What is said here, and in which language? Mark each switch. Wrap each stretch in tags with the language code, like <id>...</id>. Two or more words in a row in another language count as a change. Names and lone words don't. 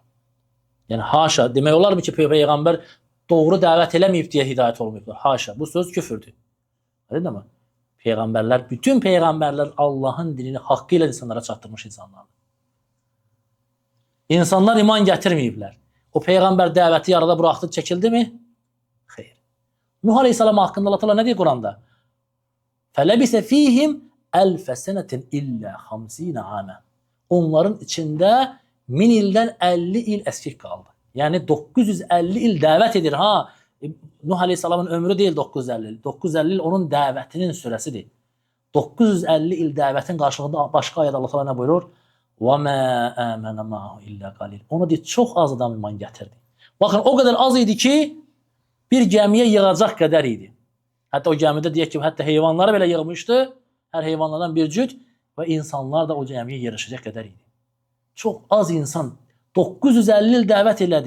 <az>Yəni, haşa, demək olar mı ki, Peyğəmbər doğru dəvət eləməyib deyə hidayət olmayıblar. Haşa, bu söz küfürdür.</az> <tr>Değil mi?</tr> <az>Peyğəmbərlər, bütün Peyğəmbərlər Allahın dilini haqqı ilə insanlara çatdırmış insanlardır. İnsanlar iman gətirməyiblər. O Peyğəmbər dəvəti yarada buraxdı, çəkildi mi? Xeyr. Nuh Aleyhisselam haqqında Allah Teala nə deyir Quranda?</az> <ar>فلبث فيهم ألف سنة إلا 50 عاما.</ar> <az>Onların içində 1000 ildən 50 il əskik qaldı. Yəni 950 il dəvət edir. Ha, Nuh Aleyhisselamın ömrü deyil 950 il. 950 il onun dəvətinin sürəsidir. 950 il dəvətin qarşılığında başqa ayədə Allah Teala nə buyurur?</az> <ar>وَمَا آمَنَ مَعَهُ إِلَّا قَلِيلٌ.</ar> <az>Ona deyir, çox az adam iman gətirdi. Baxın, o qədər az idi ki, bir gəmiyə yığacaq qədər idi. Hətta o gəmidə deyək ki, hətta heyvanları belə yığmışdı. Hər heyvanlardan bir cüt və insanlar da o gəmiyə yerləşəcək qədər idi. Çox az insan 950 il dəvət elədi.</az>